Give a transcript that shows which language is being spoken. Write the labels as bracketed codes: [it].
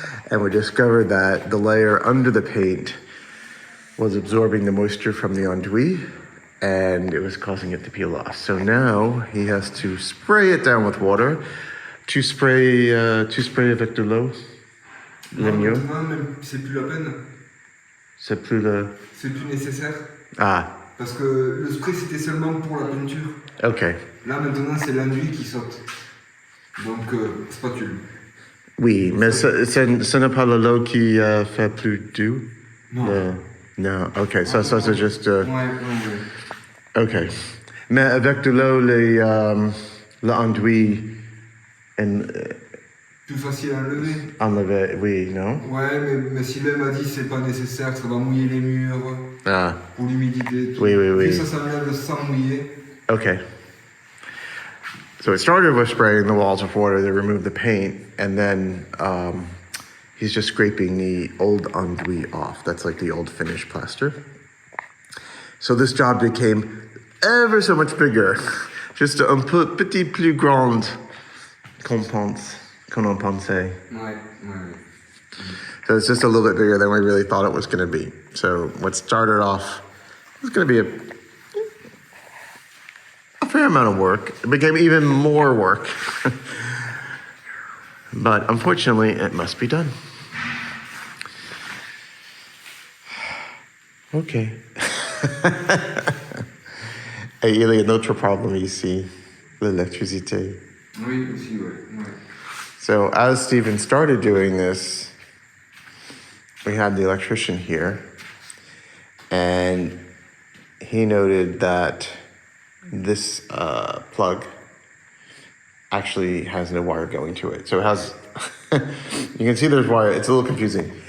[en] And we discovered that the layer under the paint was absorbing the moisture from the enduit, and it was causing it to peel off. So now he has to spray it down with water. [fr] Tu spray avec de l'eau? Le mieux? Maintenant, c'est plus la peine. C'est plus le... C'est plus nécessaire. Ah, Parce que le spray, c'était seulement pour la peinture. ok. Là, maintenant, c'est l'enduit qui saute. Donc, spatule. Oui, mais ce n'est pas l'eau qui fait plus doux? Non. Non, ok, ça c'est juste... Ouais. Ok. Mais avec de l'eau, l'enduit... Plus facile à enlever. Enlever, oui, non? Ouais, mais Sylvain m'a dit c'est pas nécessaire, ça va mouiller les murs, Ah, pour l'humidité. Tout. Oui. Et ça s'enlève sans mouiller. okay. [en] So it started with spraying the walls with water to remove the paint, and then he's just scraping the old enduit off. That's like the old finished plaster. So this job became ever so much bigger, just [fr] un peu petit plus grande qu'on en pensait. Ouais. [en] So it's just a little bit bigger than we really thought it was going to be. So what started off was going to be a fair amount of work. It became even more work. But unfortunately, it must be done. Okay. [fr] Et il y a un autre problème ici, l'électricité. Oui, aussi, ouais. [en] So as Stephen started doing this, we had the electrician here, and he noted that this plug actually has no wire going to it. So it has, you can see there's wire, it's a little confusing.